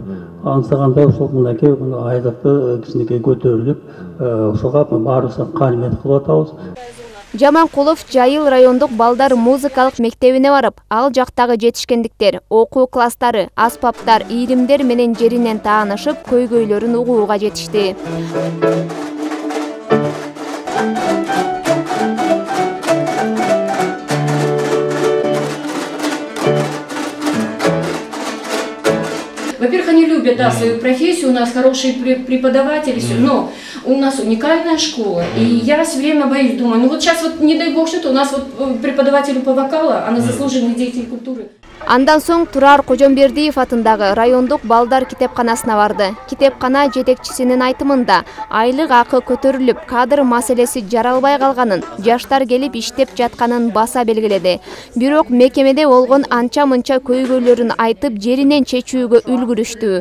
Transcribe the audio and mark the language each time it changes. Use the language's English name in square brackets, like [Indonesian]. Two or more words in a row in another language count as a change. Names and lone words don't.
[Kyrgyz] Ансаганда ошол мынакей айлыкты кичинекей көтөрүлүп, ошого баарыбыз каалмет кылып атабыз. Жаманкулов Жайыл райондук балдар музыкалык мектебине барып, ал жактагы жетишкендиктер, окуу класстары, аспаптар, ийримдер менен жеринен таанышып, көйгөйлөрүн угууга жетишти. [Russian] Во-первых, они любят, свою профессию, у нас хорошие преподаватели, но у нас уникальная школа. И я все время боюсь, думаю, ну вот сейчас вот, не дай бог, что-то у нас вот преподавателю по вокалу, она заслуженный деятель культуры. [Kyrgyz] Андан соң Турар Кожомбердиев атындагы райондук балдар китепканасына барды. Китепкана жетекчисинин айтымында айлык акы көтөрүлүп, кадр маселеси жаралбай калганын, жаштар келип иштеп жатканын баса белгиледи. Бирок мекемеде болгон анча-мынча көйгөйлөрүн айтып, жеринен чечүүгө үлгүрүштү.